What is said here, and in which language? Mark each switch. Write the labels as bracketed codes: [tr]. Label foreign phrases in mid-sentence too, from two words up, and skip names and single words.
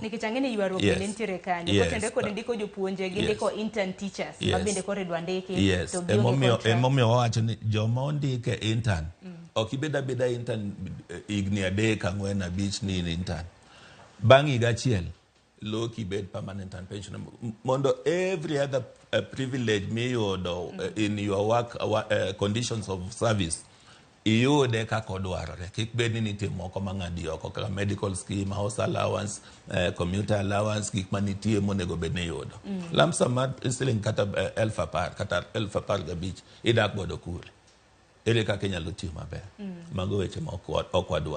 [luo] nikech ang'eni ywaruok bende nitiere kanyo kotende kod ndiko jopuonje gi ndiko [en] intern teachers [luo] ma bende koro idwa ndiki to emomiyo wawacho ni joma ondike intern ok ibed abeda intern higni 3 4 5 ni intern bang' higa achiel loki bed [en] permanent and pensionable [luo] mondo [en] every other privilege [luo] miyudo [en] in your work conditions of service [luo] iyude kaka odwarore. Kik bed ni nitie moko mang'adi oko kaka [en] medical scheme, house allowance, commuter allowance, [luo] gik manitie monego bed ni yudo. Lamsa mar siling kata 10,000 kata 15,000 idak godo kure. Ere kaka inyalo tiyo maber. Mago weche ma ok wadwaro.